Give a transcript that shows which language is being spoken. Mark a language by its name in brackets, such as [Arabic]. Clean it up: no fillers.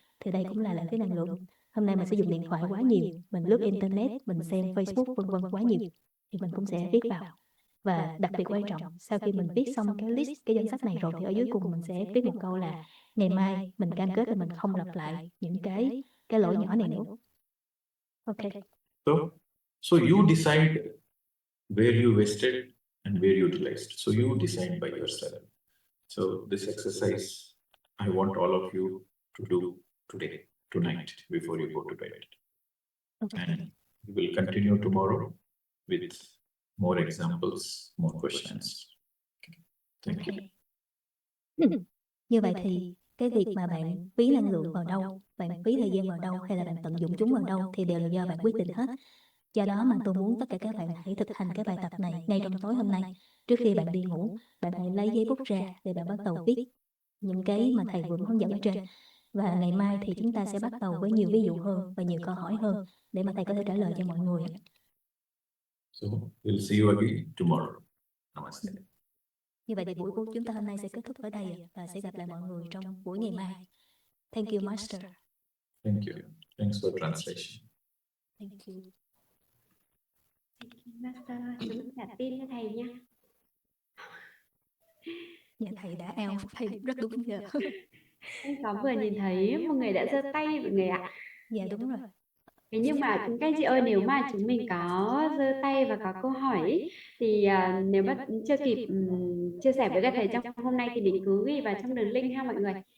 [Vietnamese] Thì đây cũng là lãng phí năng lượng. Hôm nay mình sử dụng điện thoại quá nhiều, mình lướt internet, mình xem Facebook vân vân quá nhiều thì mình cũng sẽ viết vào. Và đặc biệt quan trọng, sau khi mình viết xong cái list, cái danh sách này rồi thì ở dưới cùng mình sẽ viết một câu là ngày mai mình cam kết là mình không lặp lại những cái lỗi nhỏ này nữa. [English] Okay. So you decide where you wasted and where you utilized. So you decide by yourself. So this exercise, I want all of you to do today, tonight, before you go to bed. Okay. And we will continue tomorrow with more examples, more questions. Okay. Thank you. [Vietnamese] Như vậy thì cái việc mà bạn phí năng lượng vào đâu, bạn phí thời gian vào đâu hay là bạn tận dụng chúng vào đâu thì đều là do bạn quyết định hết. Do đó mà tôi muốn tất cả các bạn hãy thực hành cái bài tập này ngay trong tối hôm nay. Trước khi bạn đi ngủ, bạn hãy lấy giấy bút ra để bạn bắt đầu viết những cái mà thầy vừa hướng dẫn ở trên. Và ngày mai thì chúng ta sẽ bắt đầu với nhiều ví dụ hơn và nhiều câu hỏi hơn để mà thầy có thể trả lời cho mọi người. [English] So we'll see you again tomorrow. Namaste. [Vietnamese] Như vậy thì buổi của chúng ta hôm nay sẽ kết thúc ở đây và sẽ gặp lại mọi người trong buổi ngày mai. [English] Thank you, Master. Thank you. Thanks for translation. Thank you. [Vietnamese] Master, chúng trả tin cho thầy nha. Dạ thầy đã out, thầy rất đúng giờ. Em có vừa nhìn thấy một người đã giơ tay mọi người ạ. Dạ đúng rồi. Thế nhưng mà các anh chị ơi, nếu mà chúng mình có giơ tay và có câu hỏi ý, thì nếu mà chưa kịp chia sẻ với các thầy trong hôm nay thì mình cứ ghi vào trong đường link ha mọi người.